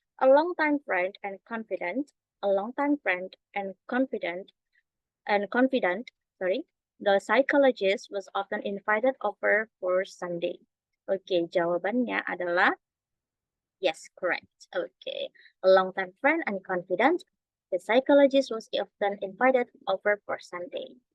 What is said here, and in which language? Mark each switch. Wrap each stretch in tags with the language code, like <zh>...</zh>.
<en>A long time friend and confident, the psychologist was often invited over for Sunday.</en> <id>Oke, jawabannya adalah yes, correct.</id> <en>Okay. A long-time friend and confident, the psychologist was often invited over for Sunday.</en>